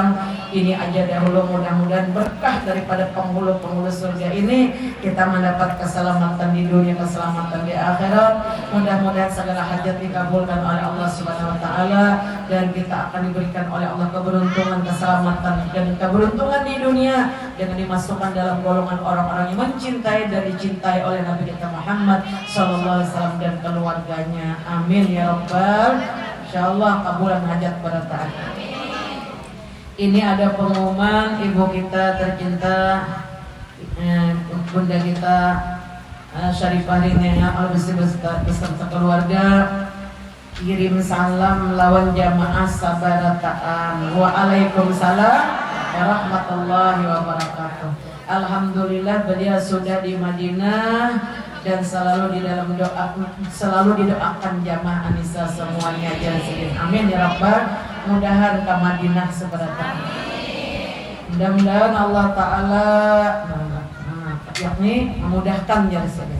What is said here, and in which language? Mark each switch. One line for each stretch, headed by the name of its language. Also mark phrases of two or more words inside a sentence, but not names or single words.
Indonesian: Ini aja dahulu, mudah-mudahan berkah daripada penghulu-penghulu surga ini kita mendapat keselamatan di dunia, keselamatan di akhirat. Mudah-mudahan segala hajat dikabulkan oleh Allah
Arabic: سبحانه وتعالى
Indonesian: dan kita akan diberikan oleh Allah keberuntungan, keselamatan dan keberuntungan di dunia dengan dimasukkan dalam golongan orang-orang yang mencintai dan dicintai oleh Nabi kita Muhammad
Arabic: صلى الله عليه وسلم
Indonesian: dan keluarganya.
Arabic: آمين يا رب.
Indonesian: Insyaallah kabulan hajat pada taat. Ini ada pengumuman ibu kita tercinta, bunda kita Syarifah Rinea beserta keluarga kirim salam
Banjar: lawan jamaah sabarataan.
Arabic: وعليكم السلام ورحمة الله وبركاته.
Indonesian: Alhamdulillah beliau sudah di Madinah dan selalu di dalam doa, selalu didoakan jamaah Anissa semuanya jazilin
Arabic: آمين يا رب.
Indonesian: Mudahan ke Madinah seberapa. Mudah-mudahan Allah Ta'ala yakni memudahkan jazilin.